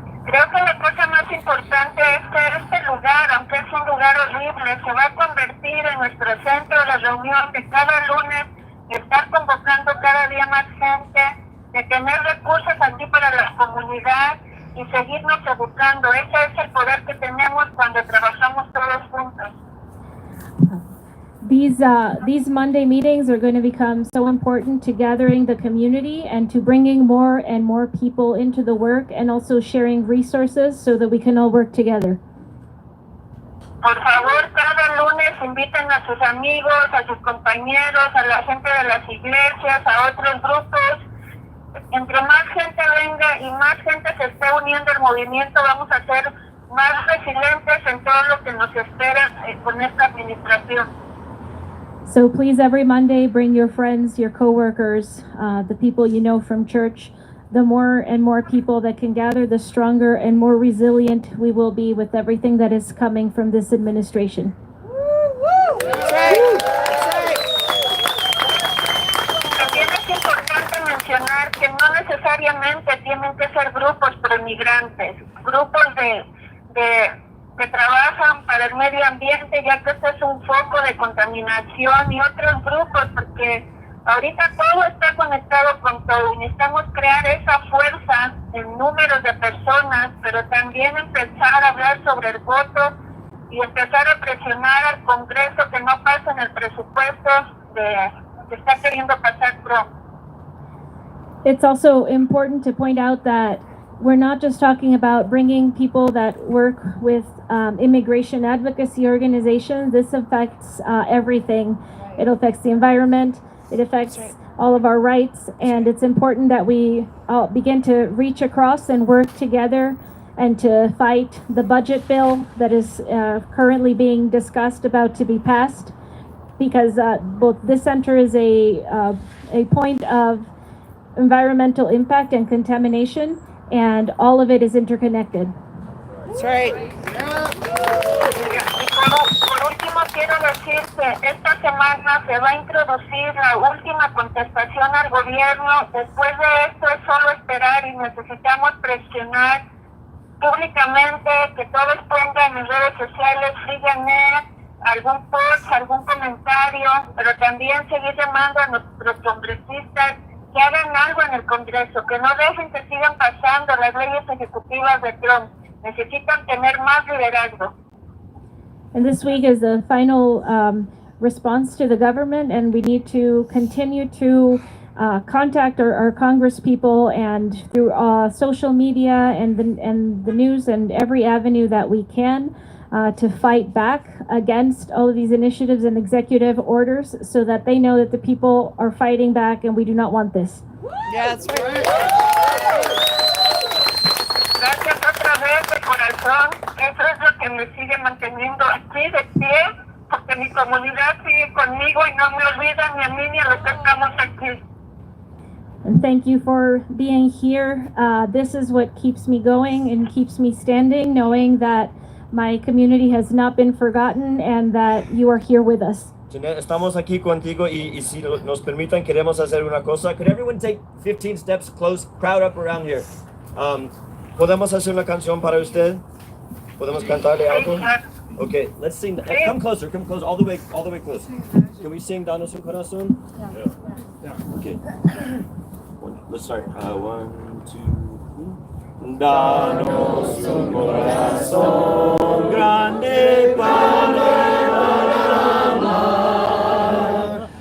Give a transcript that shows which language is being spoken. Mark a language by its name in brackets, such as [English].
[Spanish] Creo que la cosa más importante es que este lugar, aunque es un lugar horrible, se va a convertir en nuestro centro de reunión de cada lunes, de estar convocando cada día más gente, de tener recursos aquí para la comunidad y seguirnos educando. Ese es el poder que tenemos cuando trabajamos todos juntos. [English] These Monday meetings are going to become so important to gathering the community and to bringing more and more people into the work, and also sharing resources so that we can all work together. [Spanish] Por favor, cada lunes inviten a sus amigos, a sus compañeros, a la gente de las iglesias, a otros grupos. Entre más gente venga y más gente se esté uniendo al movimiento, vamos a ser más resilientes en todo lo que nos espera con esta administración. [English] So please, every Monday, bring your friends, your coworkers, the people you know from church. The more and more people that can gather, the stronger and more resilient we will be with everything that is coming from this administration. [Spanish] También es importante mencionar que no necesariamente tienen que ser grupos pro-inmigrantes, grupos que trabajan para el medio ambiente, ya que este es un foco de contaminación, y otros grupos, porque ahorita todo está conectado con todo y necesitamos crear esa fuerza en números de personas, pero también empezar a hablar sobre el voto y empezar a presionar al Congreso que no pasen el presupuesto que está queriendo pasar Trump. [English] It's also important to point out that we're not just talking about bringing people that work with immigration advocacy organizations. This affects everything. It affects the environment. It affects all of our rights. And it's important that we all begin to reach across and work together and to fight the budget bill that is currently being discussed, about to be passed, because both this center is a point of environmental impact and contamination, and all of it is interconnected. That's right. [Spanish] Por último, quiero decir que esta semana se va a introducir la última contestación al gobierno. Después de esto es solo esperar y necesitamos presionar públicamente, que todos pongan en redes sociales, síganme, algún post, algún comentario, pero también seguir llamando a nuestros congresistas que hagan algo en el Congreso, que no dejen que sigan pasando las leyes ejecutivas de Trump. Necesitan tener más liderazgo. [English] And this week is the final response to the government, and we need to continue to contact our Congress people, and through social media and the news and every avenue that we can, to fight back against all of these initiatives and executive orders so that they know that the people are fighting back and we do not want this. Yeah, that's right. [Spanish] Gracias otra vez de corazón. Eso es lo que me sigue manteniendo aquí de pie, porque mi comunidad sigue conmigo y no me olvida ni a mí ni a los que estamos aquí. [English] And thank you for being here. This is what keeps me going and keeps me standing, knowing that my community has not been forgotten and that you are here with us. [Spanish] Jeanette, estamos aquí contigo y si nos permitan queremos hacer una cosa. [English] Could everyone take 15 steps close, crowd up around here? [Spanish] ¿Podemos hacer una canción para usted? [English] ¿Podemos cantarle algo? Okay, let's sing. Come closer, all the way close. Can we sing Danos un Corazón? Yeah. Okay. Let's start. [Spanish] 1, 2, 3. Danos un corazón grande para amar.